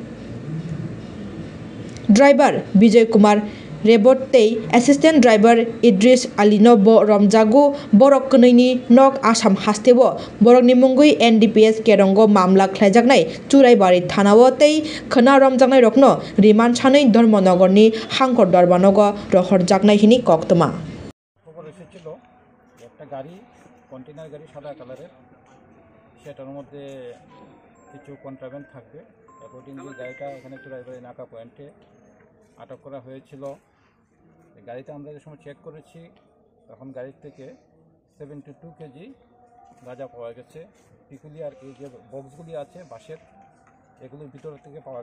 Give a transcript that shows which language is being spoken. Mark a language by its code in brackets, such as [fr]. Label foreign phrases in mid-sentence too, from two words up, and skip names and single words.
[trp] driver Bijay Kumar Rebotei [en] assistant driver [trp] Idris Alino bo Romjago borok kneini nok Assam hasteo borokni mungui NDPS kerongo mamla khlaijaknai Churaibari thanao tei khna romjaknai rokno remand sanai Dharmanagorni Hangkor Darbanogo rohorjaknai hini koktoma [bn] খবর এসেছিল একটা গাড়ি কন্টেইনার গাড়ি সাদা কালারের সেটার মধ্যে কিছু কন্ট্রাব্যান্ড থাকবে অ্যাকর্ডিংলি গাড়িটা এখানে চুরাইবাড়ি নাকা পয়েন্টে আটক করা হয়েছিল গাড়িতে আমরা যে সময় চেক করেছি তখন গাড়ির থেকে 72 কেজি গাঁজা পাওয়া গেছে পিকুলিয়ার এই যে বক্সগুলি আছে বাঁশের এগুলোর ভিতর থেকে পাওয়া